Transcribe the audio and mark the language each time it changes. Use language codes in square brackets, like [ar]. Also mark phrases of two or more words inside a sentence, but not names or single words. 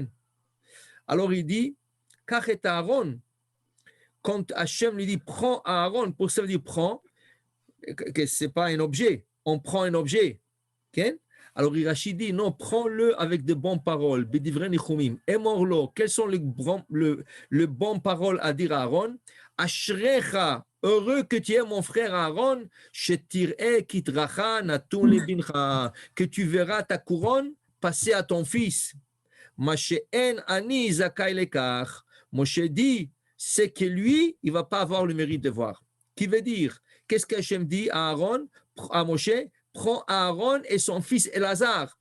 [fr] Alors il dit, [he] Kachet Aaron, [fr] quand Hachem lui dit, prends Aaron, pour ça veut dire prends, que ce n'est pas un objet, on prend un objet. Okay? Alors Rachid dit, non, prends-le avec de bonnes paroles, [he] B'divrei nichumim, [fr] émors-le. Quelles sont les bonnes paroles à dire à Aaron? Ashrecha, heureux que tu es mon frère Aaron, [he] shetir'e kitracha natun lebincha, [fr] que tu verras ta couronne passer à ton fils. Moshe dit, c'est que lui, il ne va pas avoir le mérite de voir. Qui veut dire, qu'est-ce qu'Hachem dit à Aaron, à Moshe? Prends Aaron et son fils Elazar.